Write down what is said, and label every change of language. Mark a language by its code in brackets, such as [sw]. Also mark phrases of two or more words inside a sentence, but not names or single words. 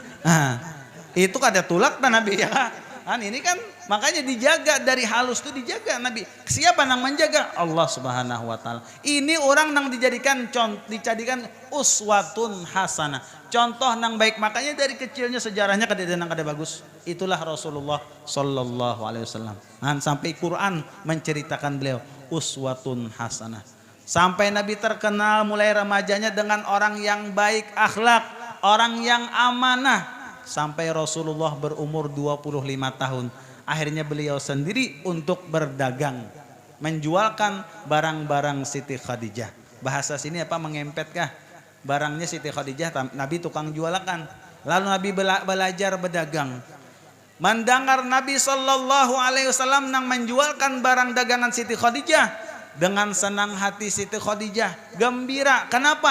[bjn] Itu kada tulak nah Nabi ya kan ini kan makanya dijaga dari halus tuh dijaga Nabi. Siapa nang menjaga? Allah [ar] سبحانه وتعالى. [bjn] Ini orang nang dijadikan [ar] أسوة حسنة. [bjn] Contoh nang baik, makanya dari kecilnya sejarahnya kada bagus. [id] Itulah Rasulullah [ar] صلى الله عليه وسلم. [id] Sampai Quran menceritakan beliau [ar] أسوة حسنة. [id] Sampai Nabi terkenal mulai remajanya dengan orang yang baik akhlak, orang yang amanah. Sampai Rasulullah berumur 25 tahun. Akhirnya beliau sendiri untuk berdagang. Menjualkan barang-barang Siti Khadijah. [bjn] Bahasa sini apa mengempet kah? [id] Barangnya Siti Khadijah Nabi tukang jualkan. Lalu Nabi belajar berdagang. [bjn] Mendengar Nabi SAW nang menjualkan barang dagangan Siti Khadijah. [id] Dengan senang hati Siti Khadijah gembira. Kenapa?